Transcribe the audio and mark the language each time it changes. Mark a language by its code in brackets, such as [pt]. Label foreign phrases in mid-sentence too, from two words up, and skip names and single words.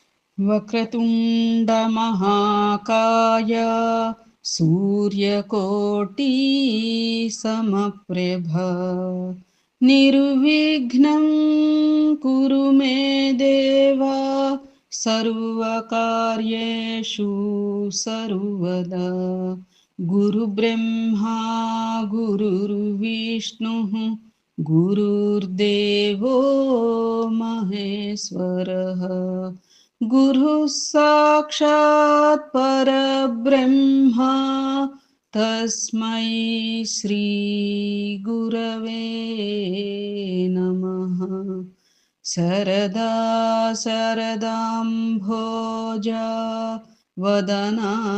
[sa] వక్రతుండ మహాకాయ సూర్యకోటి సమప్రభ నిర్విఘ్నం కురు మే దేవా సర్వకార్యేషు సర్వదా గురు బ్రహ్మా గురుర్విష్ణుః గురుర్దేవో మహేశ్వరః गुरुः साक्षात् परब्रह्म तस्मै श्री गुरवे नमः सरदा शरदाम्भोजा वदना